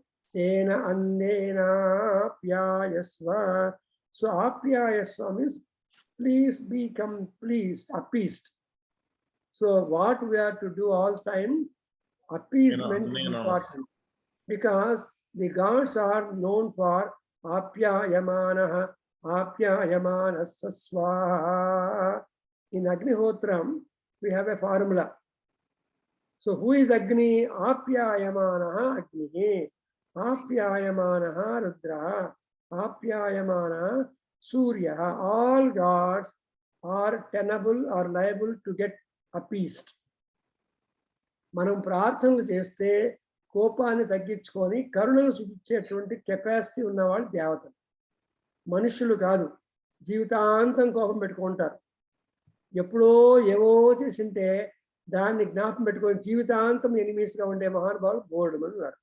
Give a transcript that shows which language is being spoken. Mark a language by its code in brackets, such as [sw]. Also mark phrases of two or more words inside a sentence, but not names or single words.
[sa] Tena annena apyayasva. [en] So apyayasva means please become pleased, appeased. So what we have to do all time, appeasement is important, because the gods are known for [sa] apyayamanaha, apyayamanasasva. [en] In Agnihotram, we have a formula. So who is Agni? [sa] Apyayamanaha Agni, Apyayamanaha Rudra, Apyayamanaha Surya. [en] All gods are tenable or liable to get appeased. [te] మనం ప్రార్థనలు చేస్తే కోపాన్ని తగ్గించుకొని కరుణను చూపించేటువంటి కెపాసిటీ ఉన్నవాళ్ళు దేవతలు, మనుషులు కాదు. జీవితాంతం కోపం పెట్టుకుంటారు. ఎప్పుడో ఏవో చేసింటే దాన్ని జ్ఞాపకం పెట్టుకొని జీవితాంతం ఎనిమీస్గా ఉండే మహానుభావులు బోర్డు మంది ఉన్నారు.